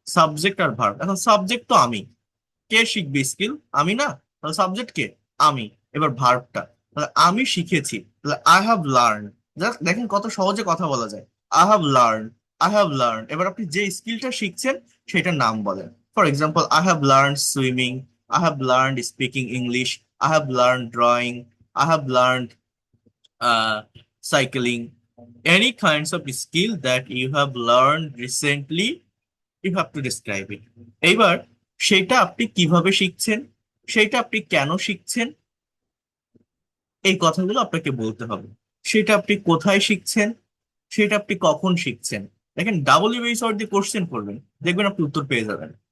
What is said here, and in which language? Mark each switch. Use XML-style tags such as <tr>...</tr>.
<bn>Subject আর verb. এখন subject তো আমি, কে শিখবে স্কিল? আমি না? তাহলে সাবজেক্ট কে? আমি. এবার ভার্বটা, তাহলে আমি শিখেছি, তাহলে</bn> <en>I have learn.</en> <bn>জাস্ট দেখেন কত সহজে কথা বলা যায়.</bn> <en>I have learn, I have learn.</en> <bn>এবার আপনি যে স্কিলটা শিখছেন সেটার নাম বলেন.</bn> <en>For example, I have learned swimming, I have learned speaking English, I have learned drawing, I have learned cycling. Any kinds of skill that you have learned recently, you have to describe it.</en> <bn>এবার সেটা আপনি কিভাবে শিখছেন, সেটা আপনি কেন শিখছেন, এই কথাগুলো আপনাকে বলতে হবে। সেটা আপনি কোথায় শিখছেন, সেটা আপনি কখন শিখছেন। দেখেন, ডাবল বেস ওয়ার্ড দিয়ে কোশ্চেন করবেন, দেখবেন আপনি উত্তর পেয়ে যাবেন।</bn>